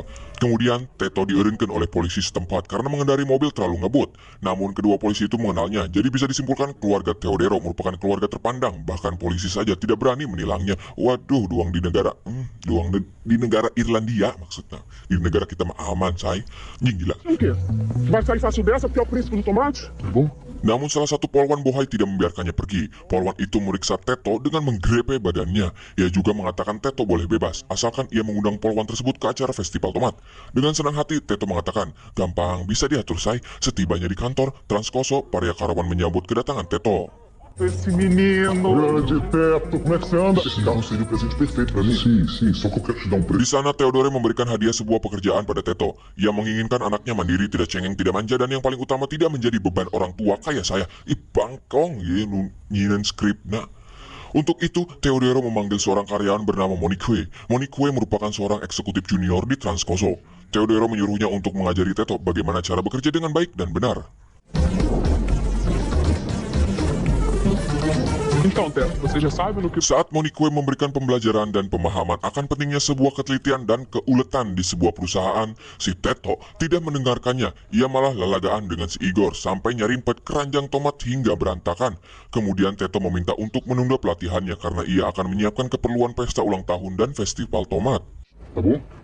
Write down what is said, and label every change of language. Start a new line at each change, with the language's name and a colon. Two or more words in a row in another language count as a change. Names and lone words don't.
Indonesian: Kemudian, Teto diirinkan oleh polisi setempat karena mengendari mobil terlalu ngebut. Namun kedua polisi itu mengenalnya, jadi bisa disimpulkan keluarga Teodoro merupakan keluarga terpandang. Bahkan polisi saja tidak berani menilangnya. Waduh, doang di negara Irlandia maksudnya. Di negara kita mah aman, say. Gila.
Portuguese: Vai sair fácil dessa porque é o príncipe do tomate?
Indonesian: Namun salah satu polwan bohai tidak membiarkannya pergi. Polwan itu meriksa Teto dengan menggrepe badannya. Ia juga mengatakan Teto boleh bebas, asalkan ia mengundang polwan tersebut ke acara festival tomat. Dengan senang hati, Teto mengatakan, gampang bisa diatur say. Setibanya di kantor, Transkoso, para karyawan menyambut kedatangan Teto.
Portuguese: Esse menino. Grande Teto, como é que você anda? Esse carro seria o presente perfeito pra mim. Sim, só que eu quero te dar um
Indonesian: Di
Portuguese: presente.
Indonesian: sana Teodoro memberikan hadiah sebuah pekerjaan pada Teto. Ia menginginkan anaknya mandiri, tidak cengeng, tidak manja, dan yang paling utama tidak menjadi beban orang tua kayak saya.
Sundanese: Bangkong, nyinan skrip nak.
Indonesian: Untuk itu, Teodoro memanggil seorang karyawan bernama Monique. Monique merupakan seorang eksekutif junior di Transkoso. Teodoro menyuruhnya untuk mengajari Teto bagaimana cara bekerja dengan baik dan benar.
Portuguese: Então, Teto, você já sabe no que...
Indonesian: Saat Monique memberikan pembelajaran dan pemahaman akan pentingnya sebuah ketelitian dan keuletan di sebuah perusahaan, si Teto tidak mendengarkannya. Ia malah lalagaan dengan si Igor sampai nyarimpet keranjang tomat hingga berantakan. Kemudian Teto meminta untuk menunda pelatihannya karena ia akan menyiapkan keperluan pesta ulang tahun dan festival tomat.
Portuguese: Tá bom?